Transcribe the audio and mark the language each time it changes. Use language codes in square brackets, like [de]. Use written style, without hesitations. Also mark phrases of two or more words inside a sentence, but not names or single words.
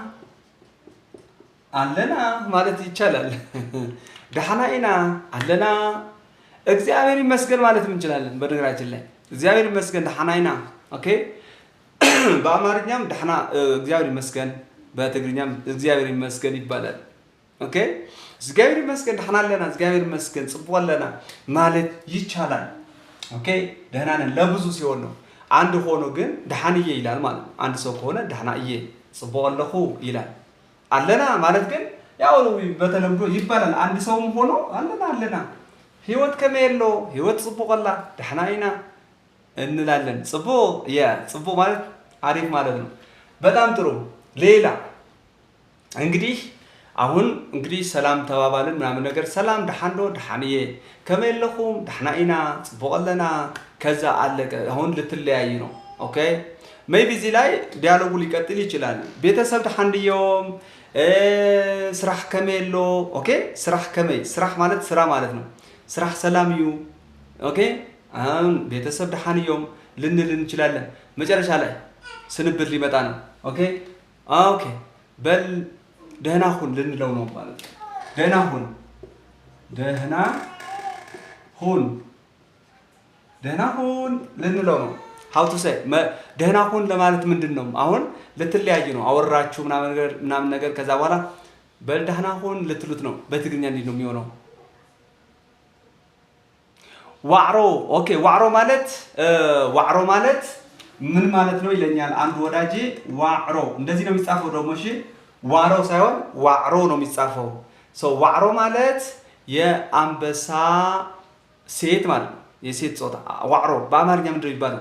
[am] አለና ማለት ይቻላል። [ti] ደህና ኢና አለና [am] እግዚአብሔር ይመስገን ማለት እንችላለን። በነገራችን ላይ እግዚአብሔር ይመስገን [ti] ደህና ኢና [am] ኦኬ። በአማርኛም ደህና እግዚአብሔር ይመስገን፣ በትግርኛም እግዚአብሔር ይመስገን ይባላል። ኦኬ እግዚአብሔር ይመስገን [ti] ደህና አለና፣ [am] እግዚአብሔር ይመስገን [ti] ጽቡቅ አለና [am] ማለት ይቻላል። ኦኬ ደህና ነን ለብዙ ሲሆን ነው። አንድ ሆኖ ግን ደሃንዬ ይላል ማለት ነው። አንድ ሰው ከሆነ [ti] ደሃናዬ ጽቡቅ ኣለኹ [am] ይላል። አለና ማለት ግን ያው በተለምዶ ይባላል። አንድ ሰውም ሆኖ አለና አለና [ti] ህይወት ከመየሎ ህይወት ጽቡቅ አላ ደህና ኢና [am] እንላለን። ጽቡቅ ማለት አሪፍ ማለት ነው። በጣም ጥሩ። ሌላ እንግዲህ አሁን እንግዲህ ሰላም ተባባልን ምናምን ነገር [ti] ሰላም ደሃንዶ ደሃንዬ ከመየለኹም ደህና ኢና ጽቡቅ ኣለና [am] ከዛ አለቀ። አሁን ልትለያይ ነው። ኦኬ ሜይቢ እዚህ ላይ ዲያሎጉ ሊቀጥል ይችላል። [ti] ቤተሰብ ደሃንድዮም ስራሕ ከመየሎ [am] ኦኬ [ti] ስራሕ ከመይ [am] ስራሕ ማለት ስራ ማለት ነው። [ti] ስራሕ ሰላም እዩ [am] ኦኬ [ti] ቤተሰብ ደሃንዮም [am] ልንል እንችላለን። መጨረሻ ላይ ስንብት ሊመጣ ነው። ኦኬ ኦኬ በል ደህና ሁን ልንለው ነው ማለት ነው። ደህና ሁን ደህና ሁን ደህና ሁን ልንለው ነው። [en] how to say [am] ደህና ሁን ለማለት ምንድን ነው? አሁን ልትለያዩ ነው አወራችሁ ምናምን ነገር ከዛ በኋላ በል ደህና ሁን ልትሉት ነው። በትግርኛ እንዴት ነው የሚሆነው? ዋዕሮ ኦኬ ዋዕሮ ማለት ምን ማለት ነው ይለኛል አንድ ወዳጄ። ዋዕሮ እንደዚህ ነው የሚጻፈው ደግሞ እሺ፣ ዋዕሮ ሳይሆን ዋዕሮ ነው የሚጻፈው። ዋዕሮ ማለት የአንበሳ ሴት ማለት ነው። የሴት ጾታ ዋዕሮ በአማርኛ ምንድን ነው የሚባለው?